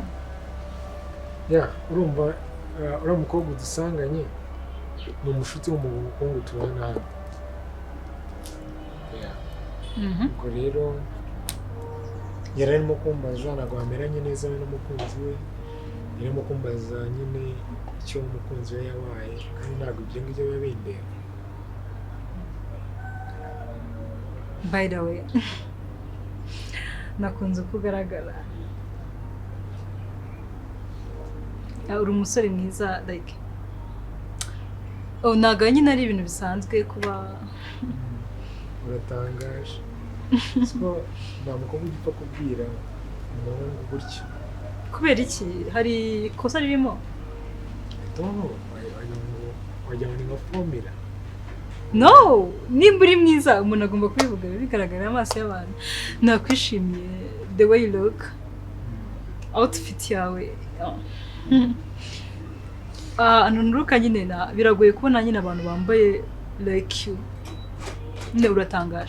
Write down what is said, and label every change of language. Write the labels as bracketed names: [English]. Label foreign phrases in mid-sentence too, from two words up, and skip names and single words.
[Kinyarwanda] Ya, urumva uriya mukobwa udusanganye ni umushuti w'umuhungu tubana hano. Ubwo rero yari arimo kumbaza ntabwo bameranye neza we n'umukunzi we. Yari arimo kumbaza nyine icyo umukunzi we yabaye kandi ntabwo ibyo ngibyo biba bindeba. [English] By the way, [Kinyarwanda] nakunze kugaragara. Uri umusore mwiza like. Ntabwo nyine ari ibintu bisanzwe kuba. Uratangaje. Siko nta mukobwa ugipfa kubwira umuhungu gutya. Kubera iki? Hari ikosa ririmo? Wagira ngo ni nka formula. No! Nimba uri mwiza umuntu agomba kubivuga bigaragara amaso y'abantu. Nakwishimiye [English] the way you look. [Kinyarwanda] Outfit yawe. Nuruka nyine biragoye kubona nyine abantu bambaye [English] like you. [Kinyarwanda] Nyine uratangaje.